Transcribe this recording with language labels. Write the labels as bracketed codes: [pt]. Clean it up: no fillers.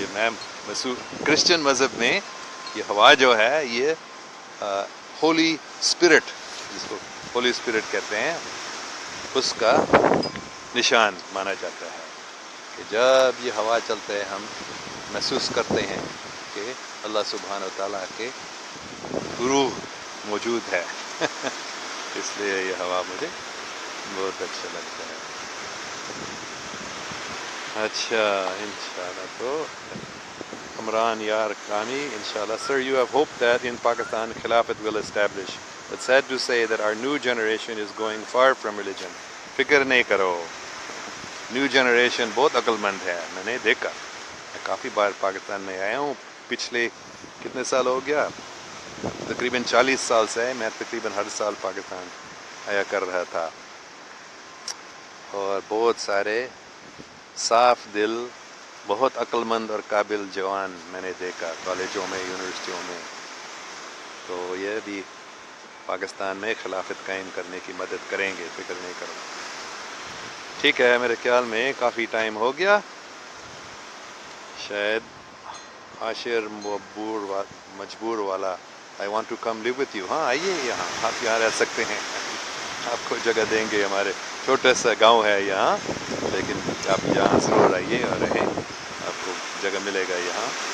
[ur] یہ میں کرسچن مذہب میں یہ ہوا جو ہے یہ ہولی اسپرٹ، جس کو ہولی اسپرٹ کہتے ہیں، اس کا نشان مانا جاتا ہے کہ جب یہ ہوا چلتا ہے ہم محسوس کرتے ہیں کہ اللہ سبحانہ و تعالیٰ کے روح موجود ہے. اس لیے یہ ہوا مجھے بہت اچھا لگتا ہے. اچھا، انشاءاللہ. تو عمران یار کامی، انشاءاللہ. [en] Sir, you have hope that in Pakistan Khilafat will establish, but sad to say that our new generation is going far from religion. [ur] فکر نہیں کرو، نیو جنریشن بہت عقل مند ہے. میں نے دیکھا، میں کافی بار پاکستان میں آیا ہوں پچھلے کتنے سال ہو گیا، تقریباً 40 سال سے میں تقریباً ہر سال پاکستان آیا کر رہا تھا، اور بہت سارے صاف دل، بہت عقل مند اور قابل جوان میں نے دیکھا کالجوں میں، یونیورسٹیوں میں. تو یہ بھی پاکستان میں خلافت قائم کرنے کی مدد کریں گے، فکر نہیں کرو. ٹھیک ہے، میرے خیال میں کافی ٹائم ہو گیا. [en] شاید عاشر مجبور والا I want to come live with you. [ur] ہاں آئیے یہاں، آپ یہاں رہ سکتے ہیں، آپ کو جگہ دیں گے. ہمارے چھوٹا سا گاؤں ہے یہاں، لیکن آپ یہاں ضرور آئیے اور رہیں، آپ کو جگہ ملے گا یہاں.